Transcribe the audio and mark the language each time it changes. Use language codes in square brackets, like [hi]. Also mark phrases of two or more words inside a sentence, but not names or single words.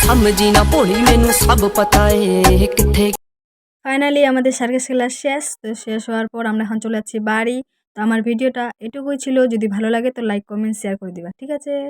[pa] ਸਮਝੀ ਨਾ ਭੋਲੀ ਮੈਨੂੰ ਸਭ ਪਤਾ ਏ ਕਿੱਥੇ [bn] ফাইনালি আমাদের সার্কাস খেলা শেষ। তো শেষ হওয়ার পর আমরা এখন চলে যাচ্ছি বাড়ি। তো আমার ভিডিওটা এটুকুই ছিল। যদি ভালো লাগে তো লাইক কমেন্ট শেয়ার করে দিবা, ঠিক আছে?